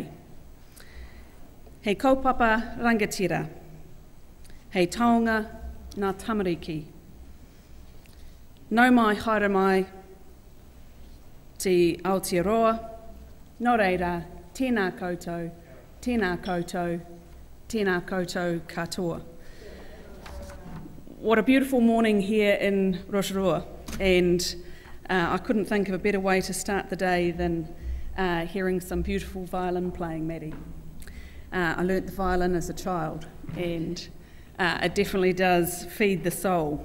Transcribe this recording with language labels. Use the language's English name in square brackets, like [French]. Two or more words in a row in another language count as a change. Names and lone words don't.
[Māori] Hei kaupapa rangatira, hei taonga ngā tamariki. Nau mai haere mai te Aotearoa, nō reira, tēnā koutou, tēnā koutou, tēnā koutou katoa. [English] What a beautiful morning here in Rotorua, and I couldn't think of a better way to start the day than hearing some beautiful violin playing, Maddie. I learnt the violin as a child, and it definitely does feed the soul.